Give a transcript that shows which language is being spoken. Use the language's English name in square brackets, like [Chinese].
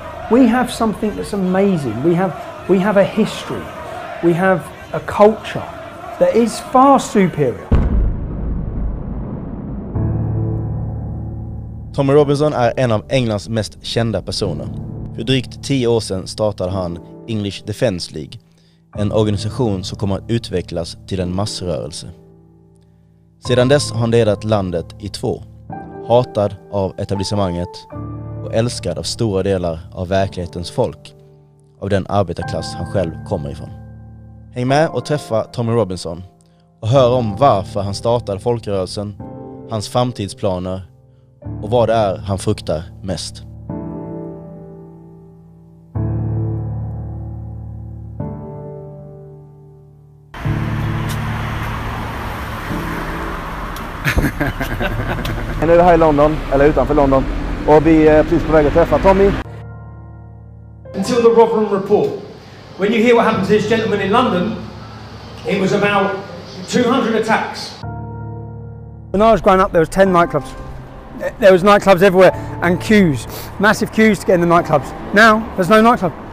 [English] We have something that's amazing. We have a history. We have a culture that is far superior. [Swedish] Tommy Robinson är en av Englands mest kända personer. För drygt 10 år sedan startade han English Defence League, en organisation som kommer att utvecklas till en massrörelse. Sedan dess har han delat landet i 2, hatad av etablissemanget och älskad av stora delar av verklighetens folk, av den arbetarklass han själv kommer ifrån. Häng med och träffa Tommy Robinson och hör om varför han startade folkrörelsen, hans framtidsplaner och vad det är han fruktar mest. Nu är vi här i London, eller utanför London, och vi är precis på väg att träffa Tommy. [English] Until the Rotherham report. When you hear what happened to this gentleman in London, it was about 200 attacks. When I was growing up, there was 10 nightclubs. There was nightclubs everywhere and queues, massive queues to get in the nightclubs. Now, there's no nightclub.